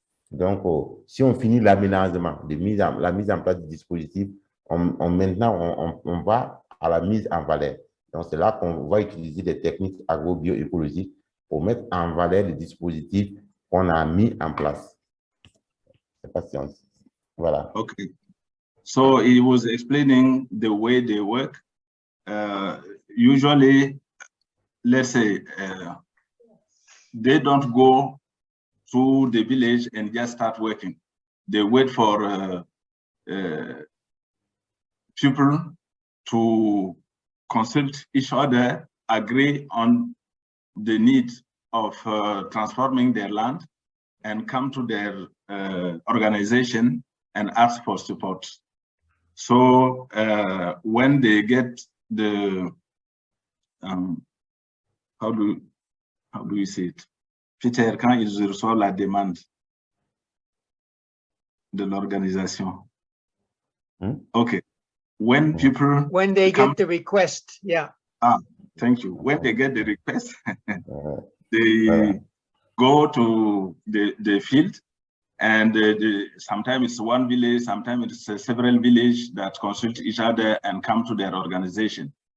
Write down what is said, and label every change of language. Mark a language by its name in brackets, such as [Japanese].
[French] Donc, si on finit l'aménagement, la mise en place du dispositif, maintenant, on va à la mise en valeur. Donc, c'est là qu'on va utiliser des techniques agro-bioécologiques pour mettre en valeur le dispositif qu'on a mis en place. C'est patience. Voilà. [English] Okay. So he was explaining the way they work. Usually, let's say, they don't go to the village and just start working. They wait for people to consult each other, agree on the need of transforming their land, and come to their organization and ask for support. So when they get the, how do you say it? [French] Peter, quand ils reçoivent la demande de l'organisation. [English] Okay. When people... When they get the request, yeah. Thank you. When they get the request, they go to the field, and sometimes it's one village, sometimes it's several villages that consult each other and come to their organization.